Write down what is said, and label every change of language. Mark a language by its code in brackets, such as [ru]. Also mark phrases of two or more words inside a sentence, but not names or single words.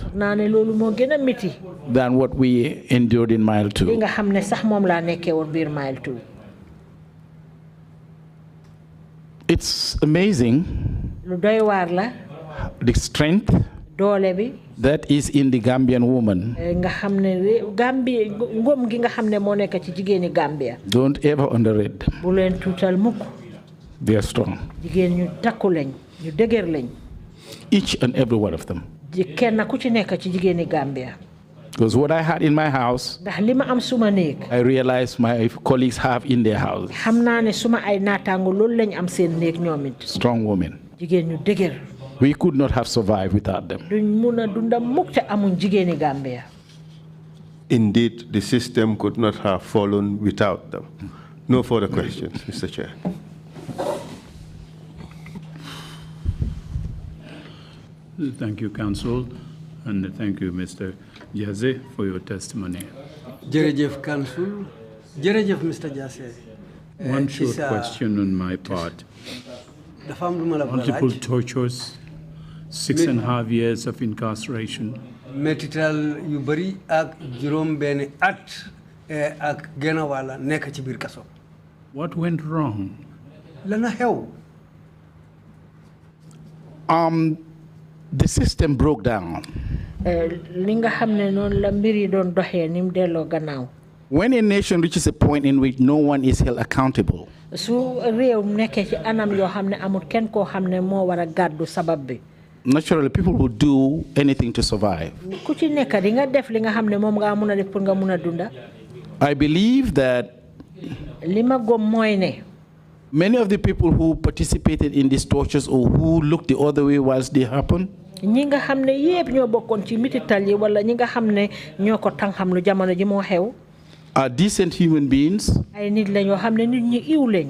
[wo] naa ne loolu moo gën a miti. [en] than what we endured in Mile [wo] li 2. nga xam ne sax moom laa nekkee woon biir Mile 2. [en] It's amazing [wo] lu doy waar la. [en] the strength [wo] doole bi. [en] that is in the Gambian woman. [wo] nga xam ne Gambie ngóom gi nga xam ne moo nekk ci jigéeni Gambia. [en] Don't ever underrate them. [wo] bu leen tuutal mukk. [en] They are strong. [wo] jigéen ñu takku lañ ñu dëgër lañ. [en] Each and every one of them. [wo] kenn ku ci nekk ci jigéeni Gambia. [en] Because what I had in my house, [wo] ndax li ma am suma néeg. [en] I realized my colleagues have in their houses. [wo] xam naa ne suma ay naataango loolu lañ am seen néeg ñoom it. [en] Strong women. [wo] jigéen ñu dëgër. [en] We could not have survived without them. [wo] duñ mun a dunda mukk te amuñ jigéeni Gambia. [en] Indeed, the system could not have fallen without them. No further questions, Mr. Chair. Thank you, Counsel, and thank you, Mr. Jasseh, for your testimony. [wo] jërëjëf Counsel jërëjëf Mr. Jasseh. [en] One short question on my part. [wo] dafa am lu ma la [en] Multiple tortures, 6.5 years of incarceration. [wo] métital yu bari ak juróom benn at ak genn wàll nekk ci biir kaso. [en] What went wrong? [wo] lana xew. [en] The system broke down. [wo] li nga xam ne noonu la mbir yi doon doxee ni mu delloo gannaaw. [en] When a nation reaches a point in which no one is held accountable, [wo] su réew nekkee ci anam yoo xam ne amul kenn koo xam ne moo war a gàddu sabab bi. [en] naturally people will do anything to survive. [wo] ku ci nekk di nga def li nga xam ne moom nga mun a def pour nga mun a dunda. [en] I believe that [wo] li ma gëm mooy ne. [en] many of the people who participated in these tortures or who looked the other way whilst they happened, [wo] ñi nga xam ne yépp ñoo bokkoon ci mitital yi wala ñi nga xam ne ñoo ko tànxam lu jamono ji moo xew. [en] are decent human beings [wo] ay nit la ñoo xam ne nit ñi iw lañ.